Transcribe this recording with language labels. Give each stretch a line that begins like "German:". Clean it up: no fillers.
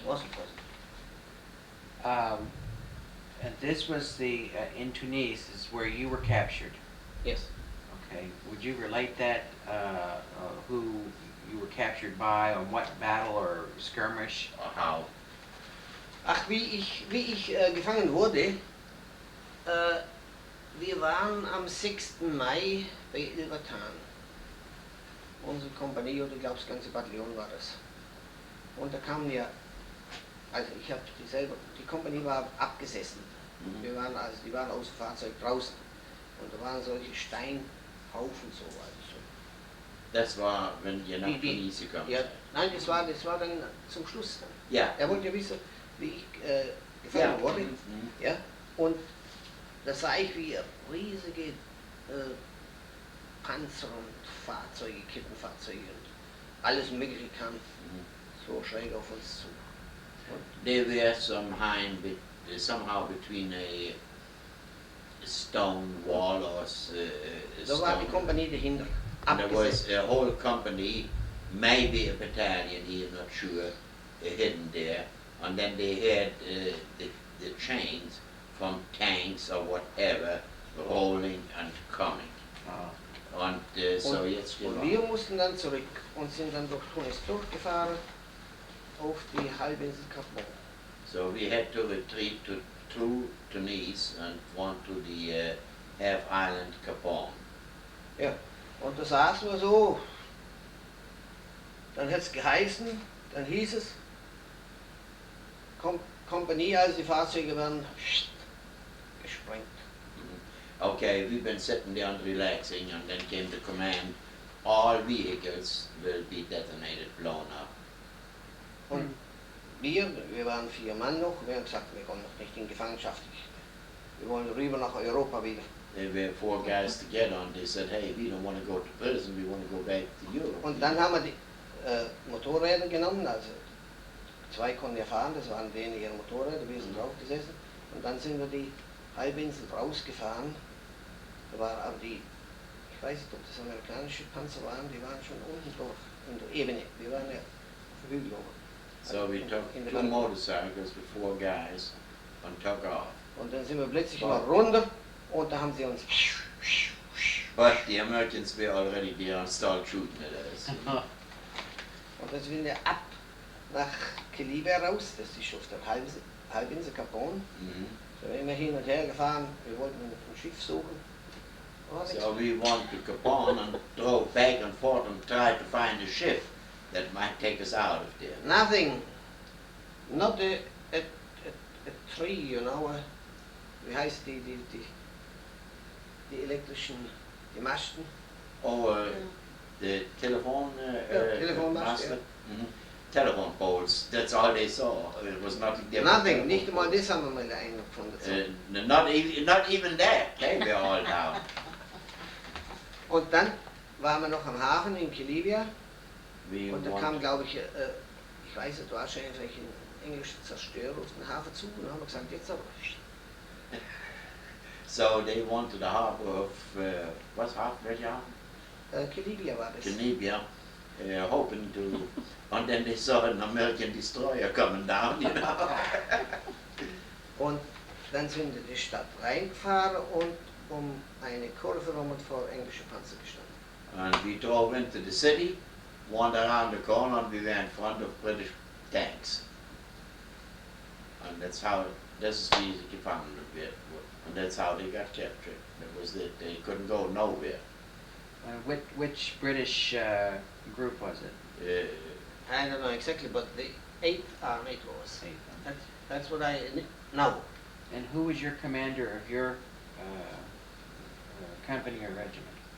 English: Wasn't. And this was in Tunis is where you were captured. Yes. Okay. Would you relate that? Who you were captured by, on what battle or skirmish? Or how?
German: Ach, wie ich gefangen wurde, wir waren am 6. Mai bei Ilvertan. Unsere Kompanie, oder ich glaube das ganze Bataillon war das. Und da kamen ja, also ich habe die Kompanie war abgesessen. Die waren aus dem Fahrzeug draußen. Und da waren solche Steinhaufen so. Das war, wenn ihr nach Tunis gekommen seid? Nein, das war dann zum Schluss dann. Ja. Er wollte ja wissen, wie ich gefangen wurde. Ja. Und da sah ich, wie riesige Panzer und Fahrzeuge, Kettenfahrzeuge und alles Mögliche kam so schräg auf uns zu.
English: They were somehow between a stone wall or
German: Da war die Kompanie dahinter.
English: There was a whole company, maybe a battalion, he is not sure, hidden there. And then they had the chains from tanks or whatever rolling and coming.
German: Und so jetzt und wir mussten dann zurück und sind dann durch Tunis durchgefahren auf die Halbinsel Cap Gruber.
English: So we had to retreat through Tunis and one to the half island Capon.
German: Ja, und da saßen wir so, dann hat es geheißen, dann hieß es, Kompanie, also die Fahrzeuge werden gesprengt.
English: Okay, we've been sitting there and relaxing, and then came the command, all vehicles will be detonated, blown up.
German: Und wir waren 4 Mann noch, wir haben gesagt, wir kommen noch nicht in Gefangenschaft. Wir wollen rüber nach Europa wieder.
English: There were 4 guys together, and they said, hey, we don't want to go to prison, we want to go back to Europe.
German: Und dann haben wir die Motorräder genommen, also 2 konnten ja fahren, das waren denen ihre Motorräder, wir sind drauf gesessen. Und dann sind wir die Halbinsel rausgefahren. Da war aber ich weiß nicht, ob das amerikanische Panzer waren, die waren schon unten durch, in der Ebene. Wir waren ja auf dem Hügel oben.
English: So we took 2 motorcycles with 4 guys and took off.
German: Und dann sind wir plötzlich mal runter und da haben sie uns...
English: But the Americans were already there and started shooting at us.
German: Und dann sind wir ab nach Kelibia raus, das ist auf der Halbinsel Capon. Da sind wir hin und her gefahren, wir wollten ein Schiff suchen.
English: So we went to Capon and drove back and forth and tried to find a ship that might take us out of there. Nothing. Not a tree, you know.
German: Wie heißt die elektrischen, die Masten?
English: Oh, the telephone
German: Telefonmasten.
English: Telephone poles, that's all they saw. It was nothing different. Nothing,
German: nicht einmal das haben wir mal eingefunden.
English: Not even that, they were all down.
German: Und dann waren wir noch am Hafen in Kelibia und da kam, glaube ich, ich weiß nicht, wahrscheinlich ein englischer Zerstörer auf den Hafen zu und dann haben wir gesagt, jetzt aber.
English: So they went to the harbor of, what's harbor,
German: welche Hafen? Kelibia war das.
English: Kelibia, hoping to, and then they saw an American destroyer coming down, you know.
German: Und dann sind wir in die Stadt reingefahren und um eine Kurve rum und vor englische Panzer gestanden.
English: And we drove into the city, went around the corner, and we were in front of British tanks. And that's how, this is
German: wie sie gefangen wird.
English: And that's how they got captured. That was it. They couldn't go nowhere. Which British group was it? I don't know exactly, but the 8th Arm it was. That's what I know. And who was your commander of your company or regiment?